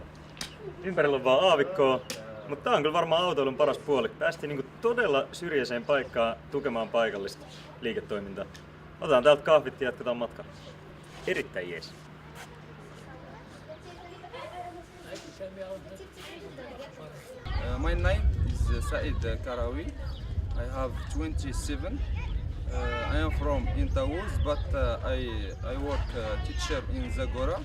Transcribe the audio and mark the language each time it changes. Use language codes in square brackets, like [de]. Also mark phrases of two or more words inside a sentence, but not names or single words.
[fi] Ympärillä on vaan aavikkoa, mutta tää on kyllä varmaan autoilun paras puoli. Päästiin niinku todella syrjäiseen paikkaan tukemaan paikallista liiketoimintaa. Otetaan täältä kahvit ja jatketaan matkaa. Erittäin jees. [en] My name is Said Karawi. I have 27. I am from Intawuz, but I work teacher in Zagora.